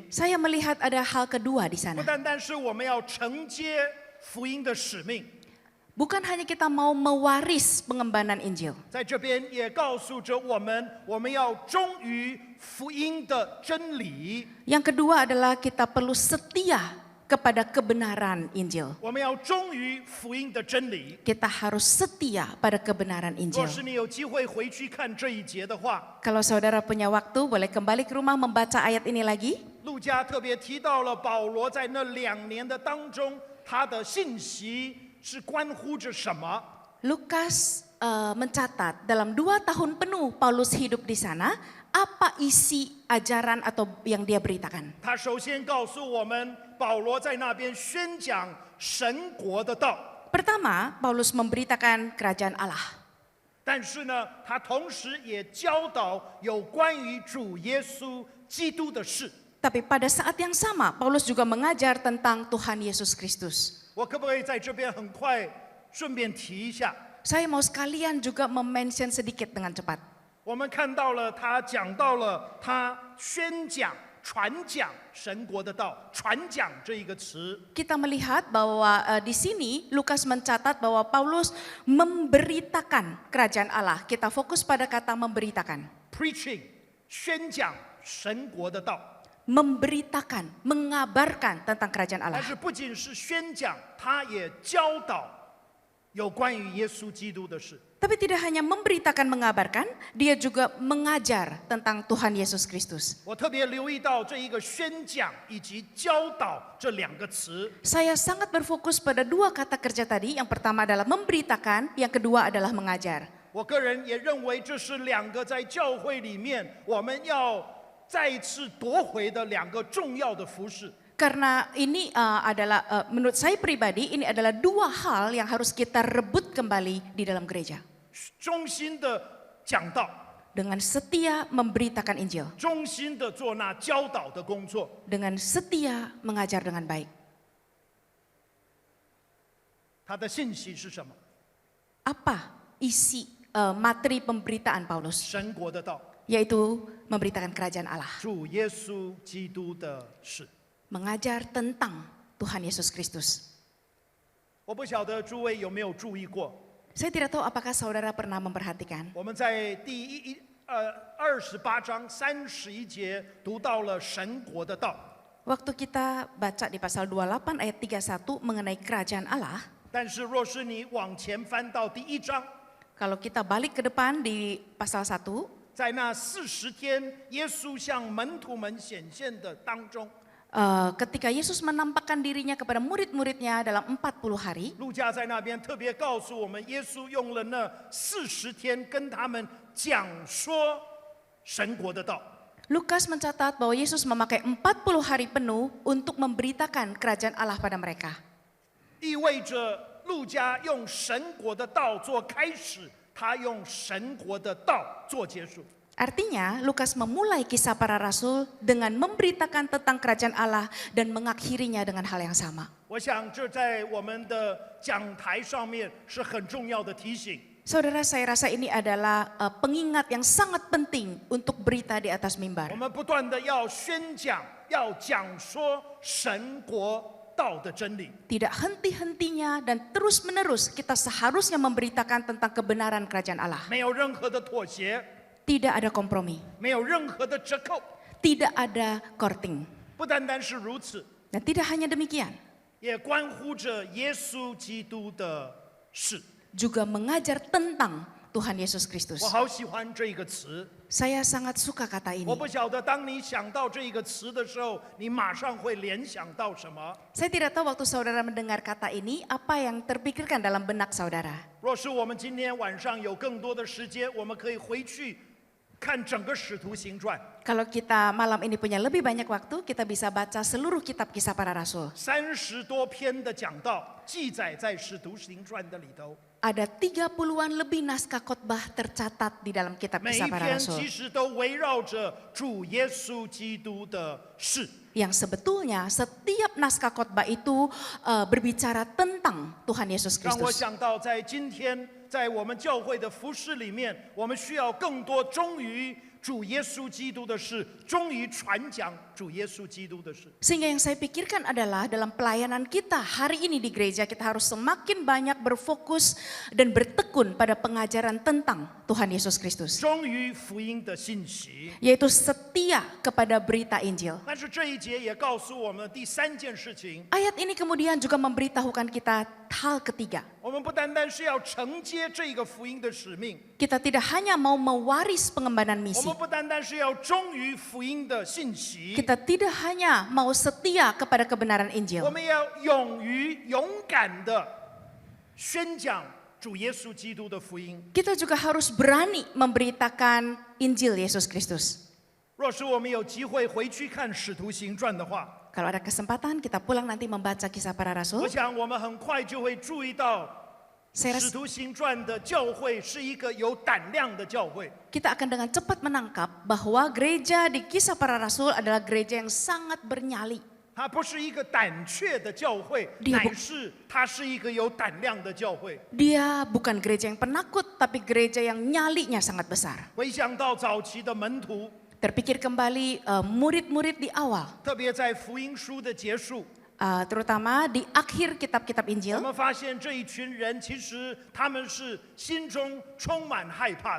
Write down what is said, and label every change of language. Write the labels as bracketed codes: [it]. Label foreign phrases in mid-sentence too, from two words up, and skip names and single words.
[id] saya melihat ada hal kedua di [zh] 不 [id] sana. [zh] 单单是我们要承接福音的使命， [id] Bukan hanya kita mau mewaris pengembangan Injil, [zh] 在这边也告诉着我们，我们要忠于福音的真理， [id] yang kedua adalah kita perlu setia kepada kebenaran Injil. [zh] 我们要忠于福音的真理。 [id] Kita harus setia pada kebenaran [zh] 若 [id] Injil. [zh] 是你有机会回去看这一节的话， [id] Kalau saudara punya waktu, boleh kembali ke rumah membaca ayat ini lagi. [zh] 路加特别提到了保罗在那2年的当中，他的信息是关乎着什么？ [id] Lukas mencatat dalam 2 tahun penuh Paulus hidup di sana, apa isi ajaran atau yang dia beritakan. [zh] 他首先告诉我们，保罗在那边宣讲神国的道， [id] Pertama, Paulus memberitakan kerajaan Allah. [zh] 但是呢，他同时也教导有关于主耶稣基督的事。 [id] Tapi pada saat yang sama, Paulus juga mengajar tentang Tuhan Yesus Kristus. [zh] 我可不可以在这边很快顺便提一下？ [id] Saya mau sekalian juga mention sedikit dengan cepat. [zh] 我们看到了他讲到了他宣讲、传讲神国的道，传讲这一个词。 [id] Kita melihat bahwa di sini Lukas mencatat bahwa Paulus memberitakan kerajaan Allah. Kita fokus pada kata memberitakan. [zh] preaching 宣讲神国的道， [id] Memberitakan, mengabarkan tentang kerajaan [zh] 但 [id] Allah. [zh] 是不仅是宣讲，他也教导有关于耶稣基督的事。 [id] Tapi tidak hanya memberitakan, mengabarkan, dia juga mengajar tentang Tuhan Yesus Kristus. [zh] 我特别留意到这一个宣讲以及教导这2个词。 [id] Saya sangat berfokus pada 2 kata kerja tadi. Yang pertama adalah memberitakan, yang kedua adalah mengajar. [zh] 我个人也认为这是2个在教会里面我们要再一次夺回的2个重要的服事。 [id] Karena ini adalah, menurut saya pribadi, ini adalah 2 hal yang harus kita rebut kembali di dalam gereja. [zh] 忠心的讲道， [id] Dengan setia memberitakan Injil. [zh] 忠心的做那教导的工作。 [id] Dengan setia mengajar dengan baik. [zh] 他的信息是什么？ [id] Apa isi materi pemberitaan Paulus? [zh] 神国的道， [id] Yaitu memberitakan kerajaan Allah. [zh] 主耶稣基督的事。 [id] Mengajar tentang Tuhan Yesus Kristus. [zh] 我不晓得诸位有没有注意过， [id] Saya tidak tahu apakah saudara pernah memperhatikan. [zh] 我们在28章31节读到了神国的道， [id] Waktu kita baca di pasal 28 ayat 31 mengenai kerajaan Allah. [zh] 但是若是你往前翻到第1章， [id] Kalau kita balik ke depan di pasal 1, [zh] 在那40天耶稣向门徒们显现的当中， [id] ketika Yesus menampakkan dirinya kepada murid-muridnya dalam 40 hari, [zh] 路加在那边特别告诉我们，耶稣用了那40天跟他们讲说神国的道。 [id] Lukas mencatat bahwa Yesus memakai 40 hari penuh untuk memberitakan kerajaan Allah pada mereka. [zh] 意味着路加用神国的道做开始，他用神国的道做结束。 [id] Artinya, Lukas memulai kisah para rasul dengan memberitakan tentang kerajaan Allah dan mengakhirinya dengan hal yang sama. [zh] 我想这在我们的讲台上面是很重要的提醒。 [id] Saudara, saya rasa ini adalah pengingat yang sangat penting untuk berita di atas [zh] 我 [id] mimbar. [zh] 们不断的要宣讲，要讲说神国道的真理。 [id] Tidak henti-hentinya dan terus-menerus kita seharusnya memberitakan tentang kebenaran kerajaan Allah. [zh] 没有任何的妥协， [id] Tidak ada kompromi, [zh] 没有任何的折扣。 [id] tidak ada korting. [zh] 不单单是如此， [id] Dan tidak hanya demikian, [zh] 也关乎着耶稣基督的事。 [id] juga mengajar tentang Tuhan Yesus Kristus. [zh] 我好喜欢这个词。 [id] Saya sangat suka kata ini. [zh] 我不晓得当你想到这个词的时候，你马上会联想到什么？ [id] Saya tidak tahu waktu saudara mendengar kata ini, apa yang terpikirkan dalam benak saudara. [zh] 若是我们今天晚上有更多的时间，我们可以回去看整个使徒行传， [id] Kalau kita malam ini punya lebih banyak waktu, kita bisa baca seluruh kitab kisah para rasul. [zh] 30 多篇的讲道记载在使徒行传的里头， [id] Ada 30-an lebih naskah khotbah tercatat di dalam kitab [zh] 每一 [id] kisah para [zh] 篇 [id] rasul. [zh] 其实都围绕着主耶稣基督的事。 [id] Yang sebetulnya setiap naskah khotbah itu berbicara tentang Tuhan Yesus [zh] 让我 [id] Kristus. [zh] 想到，在今天，在我们教会的服事里面，我们需要更多忠于主耶稣基督的事，忠于传讲主耶稣基督的事。 [id] Sehingga yang saya pikirkan adalah dalam pelayanan kita hari ini di gereja kita harus semakin banyak berfokus dan bertekun pada pengajaran tentang Tuhan Yesus Kristus. [zh] 忠于福音的信息。 [id] Yaitu setia kepada berita Injil. [zh] 但是这一节也告诉我们第三件事情， [id] Ayat ini kemudian juga memberitahukan kita hal ketiga. [zh] 我们不单单是要承接这个福音的使命， [id] Kita tidak hanya mau mewaris pengembangan [zh] 我 [id] misi. [zh] 们不单单是要忠于福音的信息， [id] Kita tidak hanya mau setia kepada kebenaran [zh] 我 [id] Injil. [zh] 们要勇敢的宣讲主耶稣基督的福音。 [id] Kita juga harus berani memberitakan Injil Yesus Kristus. [zh] 若是我们有机会回去看《使徒行传》的话， [id] Kalau ada kesempatan kita pulang nanti membaca kisah para [zh] 我 [id] rasul. [zh] 想我们很快就会注意到，《 [id] Saya [zh] 使 [id] rasa [zh] 徒行传》的教会是一个有胆量的教会。 [id] kita akan dengan cepat menangkap bahwa gereja di kisah para rasul adalah gereja yang sangat bernyali. [zh] 它不是一个胆怯的教会， [id] Dia [zh] 乃是它是一个有胆量的教会。 [id] Dia bukan gereja yang penakut, tapi gereja yang nyalinya sangat besar. [zh] 回想到早期的门徒， [id] Terpikir kembali murid-murid di awal, [zh] 特别在福音书的结束， [id] terutama di akhir kitab-kitab [zh] 我 [id] Injil. [zh] 们发现这一群人其实他们是心中充满害怕的。